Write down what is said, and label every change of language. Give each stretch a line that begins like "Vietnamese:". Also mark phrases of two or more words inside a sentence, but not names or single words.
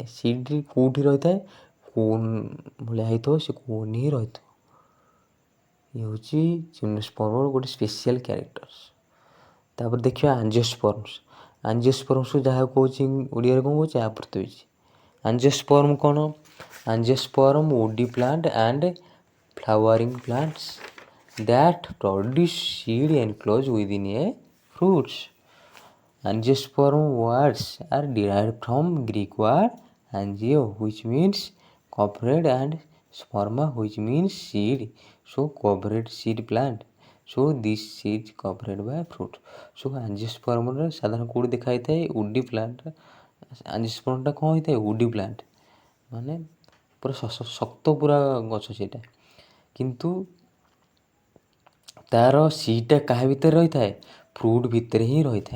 Odia: ସିଡ୍ କେଉଁଠି ରହିଥାଏ? କୋନ୍ ଭଳିଆ ହେଇଥିବ, ସେ କୋନ୍ ହିଁ ରହିଥିବ। ଇଏ ହେଉଛି ଜିମ୍ନୋସ୍ପର୍ମର ଗୋଟେ
English: special characters.
Odia: ତାପରେ ଦେଖିବା ଆଞ୍ଜିଓସ୍ପର୍ମସ୍। ଆଞ୍ଜିଓସ୍ପର୍ମସ୍ ଯାହାକୁ କହୁଛି ଓଡ଼ିଆରେ କ'ଣ କହୁଛି? ଆବୃତବୀଜ। ଆଞ୍ଜିଓସ୍ପର୍ମ କ'ଣ?
English: angiosperm woody plant and flowering plants that produce seed enclosed within a fruits. Angiosperm words are derived from Greek word angio, which means covered, and sperma, which means seed. So covered seed plant. So this seed covered by fruit. So angiosperm
Odia: ସାଧାରଣ କେଉଁଠି ଦେଖାଯାଇଥାଏ?
English: woody plant.
Odia: ଆଞ୍ଜିଓସ୍ପର୍ମଟା କ'ଣ ହେଇଥାଏ?
English: woody plant,
Odia: ମାନେ ପୁରା ଶକ୍ତ ପୁରା ଗଛ ସେଇଟା। କିନ୍ତୁ ତା'ର ସିଡ଼୍ଟା କାହା ଭିତରେ ରହିଥାଏ? ଫ୍ରୁଟ୍ ଭିତରେ ହିଁ ରହିଥାଏ।